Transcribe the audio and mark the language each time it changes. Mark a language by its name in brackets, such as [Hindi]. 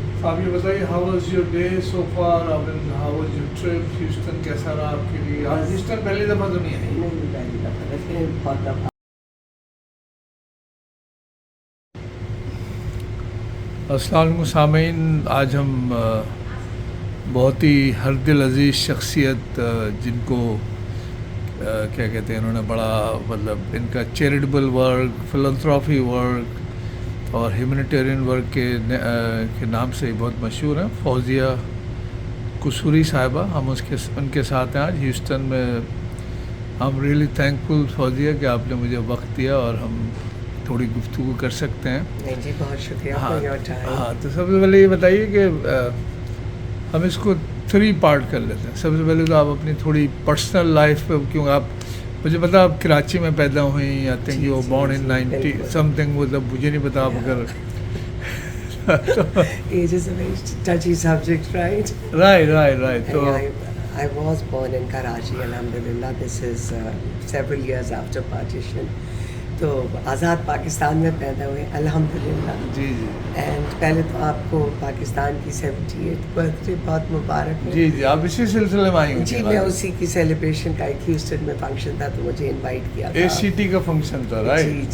[Urdu] آپ یہ بتائیے [English] how was your day so far? How was your trip? [Urdu] Houston کیسا رہا آپ کے لیے؟ آپ ہیوسٹن پہلی دفعہ تو نہیں آئی؟ نہیں پہلی دفعہ ویسے بہت دفعہ. السلام علیکم سامعین، آج ہم بہت ہی ہر دل عزیز شخصیت جن کو کیا کہتے ہیں، انہوں نے بڑا مطلب ان کا چیریٹیبل ورک، فلانتھراپی ورک اور ہیومینیٹیرین ورک کے نام سے بہت مشہور ہیں، فوزیہ قصوری صاحبہ. ہم ان کے ساتھ ہیں آج ہیوسٹن میں. ہم ریئلی تھینکفل فوزیہ کہ آپ نے مجھے وقت دیا اور ہم تھوڑی گفتگو کر سکتے ہیں. نہیں جی، بہت شکریہ. ہاں تو سب سے پہلے یہ بتائیے کہ ہم اس کو 3 پارٹ کر لیتے ہیں. سب سے پہلے تو آپ اپنی تھوڑی پرسنل لائف پہ، کیوں آپ مجھے پتا آپ کراچی میں پیدا ہوئیں، [English] I think you born in 90 something, [Urdu] مطلب مجھے نہیں پتا آپ اگر [English] Age is a very touchy subject, right? Right. So I was born in Karachi, alhamdulillah. This is several years after partition. [Urdu] تو آزاد پاکستان میں پیدا ہوئے الحمدللہ. جی اینڈ پہلے تو آپ کو پاکستان کی 78 برتھ ڈے بہت مبارک ہے. جی آپ اسی سلسلے میں آئی ہیں؟ جی میں اسی کی سیلیبریشن کا ایک ہیوسٹن میں فنکشن تھا تو مجھے انوائٹ کیا تھا. ACT کا فنکشن تھا، رائٹ؟